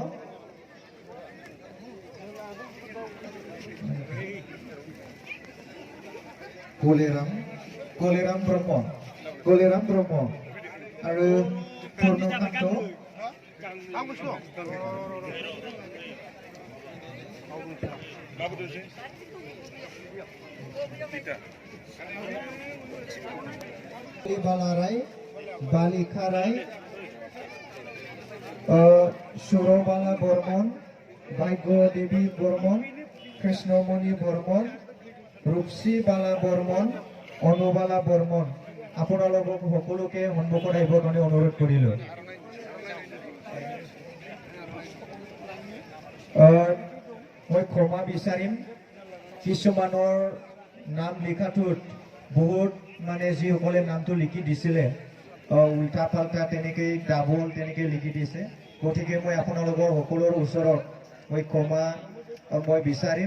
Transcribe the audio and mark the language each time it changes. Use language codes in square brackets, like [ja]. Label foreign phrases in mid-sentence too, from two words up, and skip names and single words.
[brx] गलेराम ब्रह्म आरो पूर्णकान्त बालाराय, बालिका राय, सुरबाला बर्मन, भाग्य देवी बर्मन, कृष्णमणि बर्मन, रूपसी बाला बर्मन, अनुबाला बर्मन। [as] আপোনালোকক সকলোকে সন্মুখত আহিবৰ কাৰণে অনুৰোধ কৰিলোঁ। মই ক্ষমা বিচাৰিম, কিছুমানৰ নাম লিখাটোত বহুত মানে যিসকলে নামটো লিখি দিছিলে উল্টা পাল্টা তেনেকৈ ডাবল তেনেকৈ লিখি দিছে, গতিকে মই আপোনালোকৰ সকলোৰে ওচৰত মই ক্ষমা মই বিচাৰিম।